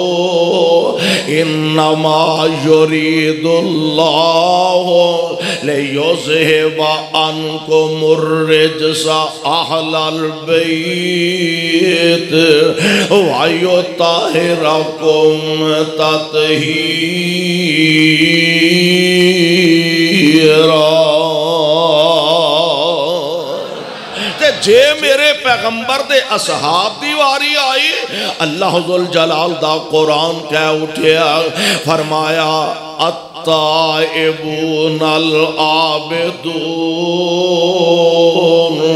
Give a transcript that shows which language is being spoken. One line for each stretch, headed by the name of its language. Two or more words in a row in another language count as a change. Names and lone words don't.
Arabic: انما يريد الله ليذهب عنكم الرجس اهل البيت ويطهركم تطهيرا
Punjabi: جے میرے پیغمبر دے اصحاب دی واری آئی اللہ ذوالجلال دا قرآن کہہ اٹھیا فرمایا
Arabic: التائبون العابدون